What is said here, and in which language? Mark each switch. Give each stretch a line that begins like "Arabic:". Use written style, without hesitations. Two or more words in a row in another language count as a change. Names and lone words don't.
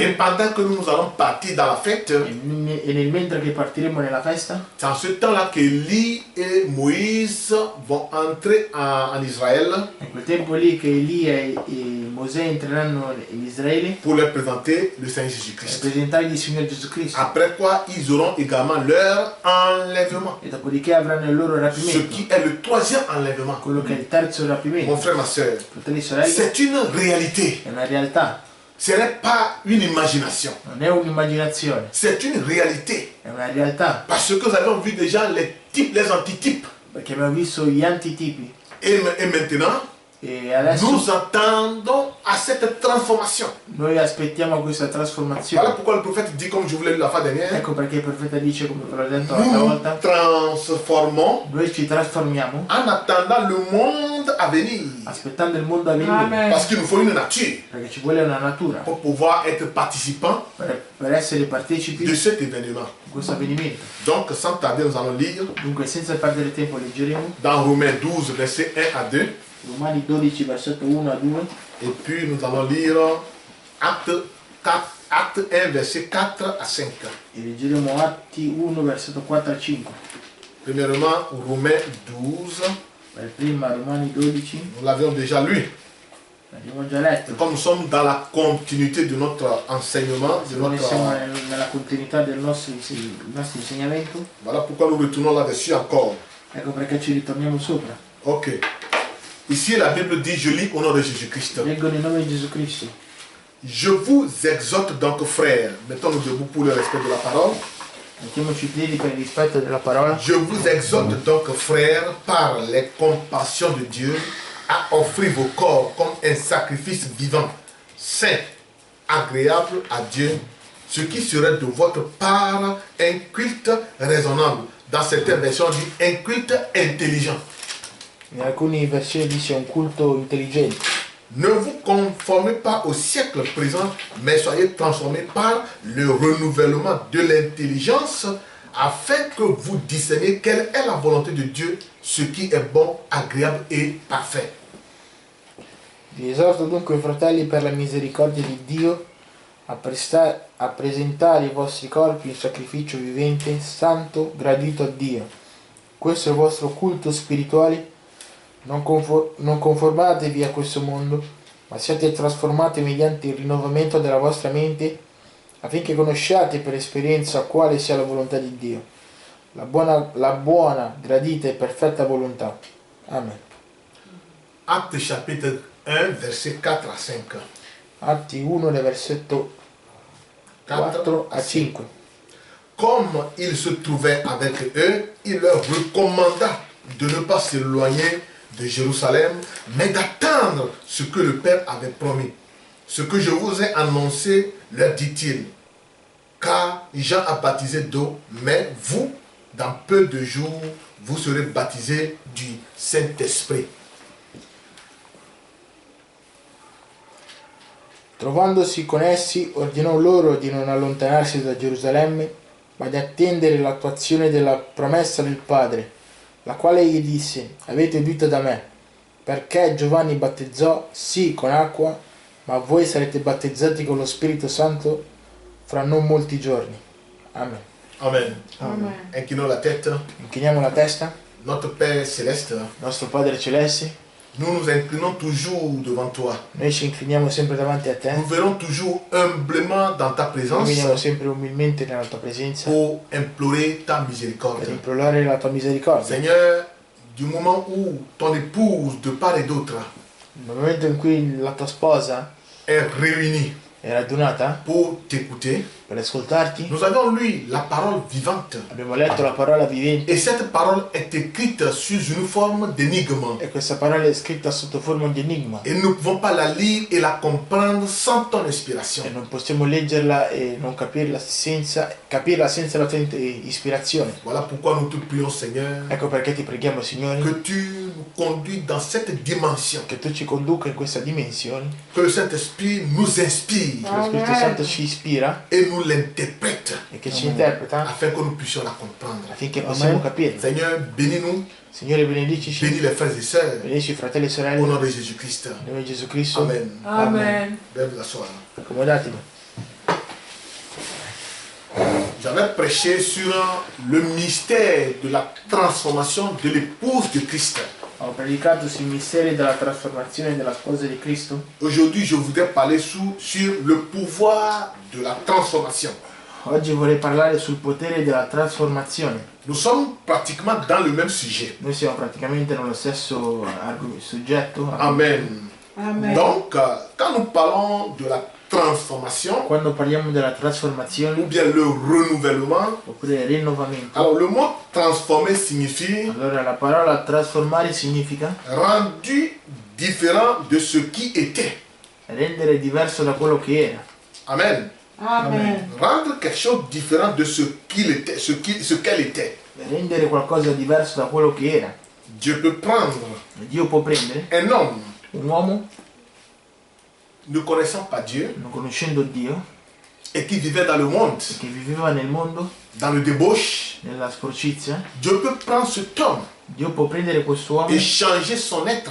French: Et pendant que nous allons partir dans la fête,
Italian: E nel mentre che partiremo nella festa,
French: c'est en ce temps-là qu'Élie et Moïse vont entrer en Israël
Italian: in quel tempo lì che Elia e Mosè entreranno in Israele
French: pour leur présenter le Seigneur
Italian: per
French: Jésus-Christ.
Italian: presentargli il Signore Gesù Cristo.
French: Après quoi, ils auront également leur enlèvement.
Italian: E dopodiché avranno il loro
French: Ce
Italian: rapimento,
French: qui est le troisième enlèvement.
Italian: quello che è il terzo
French: Mon
Italian: rapimento.
French: frère, ma soeur,
Italian: Fratelli e sorelle,
French: c'est une réalité.
Italian: è una realtà,
French: Ce n'est pas une imagination.
Italian: non è un'immaginazione,
French: C'est une réalité.
Italian: è una realtà.
French: Parce que nous avons vu déjà les types, les antitypes.
Italian: Perché abbiamo visto gli antitipi
French: Et maintenant,
Italian: e adesso
French: nous attendons à cette transformation.
Italian: noi aspettiamo questa
French: Voilà
Italian: trasformazione.
French: pourquoi le prophète dit, comme je vous l'ai lu la fois dernière,
Italian: Ecco perché il profeta dice, come ve l'ho detto
French: nous
Italian: l'altra
French: nous
Italian: volta,
French: transformons
Italian: noi ci trasformiamo
French: en attendant le monde à venir.
Italian: aspettando il mondo a venire,
French: Amen. Parce qu'il nous faut une nature
Italian: perché ci vuole una natura
French: pour pouvoir être participant
Italian: per essere partecipi
French: de
Italian: di
French: cet événement.
Italian: questo avvenimento.
French: Donc, sans tarder, nous allons lire
Italian: Dunque, senza perdere tempo, leggeremo
French: dans Romains 12, versets 1 à 2.
Italian: Romani 12, versetto 1 a 2,
French: Et puis, nous allons lire Acte 1, verset 4 à 5.
Italian: e leggeremo Atti 1, versetto 4 a 5.
French: Premièrement, Romains 12,
Italian: Per prima Romani 12,
French: nous l'avions déjà lu.
Italian: l'abbiamo già letto.
French: Et comme nous sommes dans la continuité de notre enseignement, de
Italian: Noi siamo
French: notre...
Italian: nella continuità del nostro insegnamento,
French: Voilà pourquoi nous retournons là-dessus encore.
Italian: ecco perché ci ritorniamo sopra.
French: Ok. Ici, la Bible dit, je lis au nom de Jésus-Christ.
Italian: Leggo nel nome di Gesù Cristo.
French: Je vous exhorte donc, frères, mettons-nous debout pour le respect de la parole.
Italian: Mettiamoci in piedi per il rispetto della parola.
French: Je vous exhorte donc, frères, par les compassions de Dieu, à offrir vos corps comme un sacrifice vivant, saint, agréable à Dieu, ce qui serait de votre part un culte raisonnable. Dans certaines versions, on dit un culte intelligent.
Italian: In alcuni versioni dice un culto intelligente.
French: Ne vous conformez pas au siècle présent, mais soyez transformés par le renouvellement de l'intelligence, afin que vous discerniez quelle est la volonté de Dieu, ce qui est bon, agréable et parfait.
Italian: Vi esorto dunque, fratelli, per la misericordia di Dio, a presentare i vostri corpi in sacrificio vivente, santo, gradito a Dio. Questo è il vostro culto spirituale. Non conformatevi a questo mondo, ma siate trasformati mediante il rinnovamento della vostra mente, affinché conosciate per esperienza quale sia la volontà di Dio, la buona, gradita e perfetta volontà. Amen.
French: Actes chapitre 1, verset 4 à 5.
Italian: Atti 1, nel versetto 4 a 5.
French: Comme il se trouvait avec eux, il leur recommanda de ne pas s'éloigner de Jérusalem, mais d'attendre ce que le Père avait promis. Ce que je vous ai annoncé, leur dit-il, car Jean a baptisé d'eau, mais vous, dans peu de jours, vous serez baptisés du Saint-Esprit.
Italian: Trovandosi con essi, ordinò loro di non allontanarsi da Gerusalemme, ma di attendere l'attuazione della promessa del Padre, la quale gli disse: avete udito da me, perché Giovanni battezzò sì con acqua, ma voi sarete battezzati con lo Spirito Santo fra non molti giorni. Amen. Amen. Amen.
French: Inclinons la tête.
Italian: Inchiniamo la testa.
French: Notre Père céleste,
Italian: Nostro Padre Celeste,
French: nous nous inclinons toujours devant toi.
Italian: noi ci incliniamo sempre davanti a te,
French: Nous venons toujours humblement dans ta
Italian: noi
French: présence
Italian: veniamo sempre umilmente nella tua presenza
French: pour implorer ta
Italian: per
French: miséricorde.
Italian: implorare la tua misericordia.
French: Seigneur, du moment où ton épouse de part et d'autre
Italian: Nel momento in cui la tua sposa
French: est réunie
Italian: è radunata
French: pour t'écouter,
Italian: per ascoltarti,
French: nous avons lu la parole vivante.
Italian: abbiamo letto la parola vivente
French: Et cette parole est écrite sous une forme d'énigme.
Italian: e questa parola è scritta sotto forma di enigma
French: Et nous ne pouvons pas la lire et la comprendre sans ton inspiration.
Italian: e non possiamo leggerla e non capirla senza la tua ispirazione.
French: Voilà pourquoi nous te prions, Seigneur,
Italian: Ecco perché ti preghiamo, Signore,
French: que tu nous conduis dans cette dimension.
Italian: che tu ci conduca in questa dimensione,
French: Que le Saint-Esprit nous inspire
Italian: che lo Spirito Santo ci ispira
French: et nous l'interprète
Italian: e che ci interpreta
French: afin que nous puissions la comprendre.
Italian: affinché possiamo capirla.
French: Seigneur, bénis-nous,
Italian: Signore, benedicici,
French: bénis les frères et sœurs
Italian: benedici fratelli e
French: au
Italian: sorelle,
French: nom de Jésus-Christ.
Italian: nel nome di Gesù Cristo.
French: Amen.
Italian: Amen.
French: Veuillez vous asseoir.
Italian: Accomodatevi.
French: J'avais prêché sur le mystère de la transformation de l'épouse de Christ.
Italian: Ho predicato sui misteri della trasformazione della sposa di Cristo.
French: Aujourd'hui, je voudrais parler sur le pouvoir de la transformation.
Italian: Oggi vorrei parlare sul potere della trasformazione.
French: Nous sommes pratiquement dans le même sujet.
Italian: Noi siamo praticamente nello stesso soggetto.
French: Amen.
Italian: Amen.
French: Donc, quand nous parlons de la transformation,
Italian: Quando parliamo della
French: ou
Italian: trasformazione
French: bien le renouvellement,
Italian: oppure il rinnovamento,
French: alors le mot transformer signifie
Italian: allora la parola trasformare significa
French: rendu différent de ce qui était.
Italian: rendere diverso da quello che era.
French: Amen.
Italian: Amen.
French: Rendre quelque chose différent de ce qu'il était, ce qu'elle était.
Italian: Rendere qualcosa diverso da quello che era.
French: Dieu peut prendre
Italian: Dio può prendere
French: un homme
Italian: un uomo
French: ne connaissant pas Dieu
Italian: non conoscendo Dio,
French: et qui vivait dans le monde,
Italian: che viveva nel mondo,
French: dans le débauche.
Italian: nella sporcizia.
French: Dieu peut prendre cet homme
Italian: Dio può prendere questo uomo
French: et changer son être,